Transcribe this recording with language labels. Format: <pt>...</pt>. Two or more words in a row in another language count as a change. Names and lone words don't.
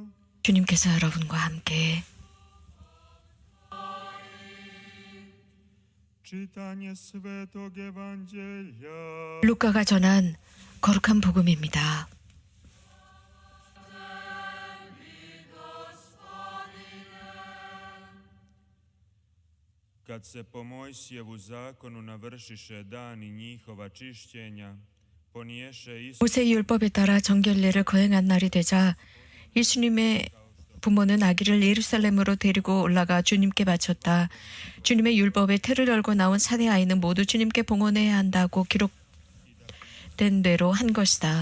<ko>주님께서 여러분과 함께</ko> <hr>Čitanje Svetog Evanđelja</hr> <ko>루카가 전한 거룩한 복음입니다.</ko> <hr>Kad se po Mojsijevu zakonu navršiše dani njihova čišćenja, poniješe Isus</hr> <ko>모세의 율법에 따라 정결례를 거행한 날이 되자 예수님의 부모는 아기를 예루살렘으로 데리고 올라가 주님께 바쳤다. 주님의 율법에 틀을 열고 나온 사내 아이는 모두 주님께 봉헌해야 한다고 기록된 대로 한 것이다.</ko>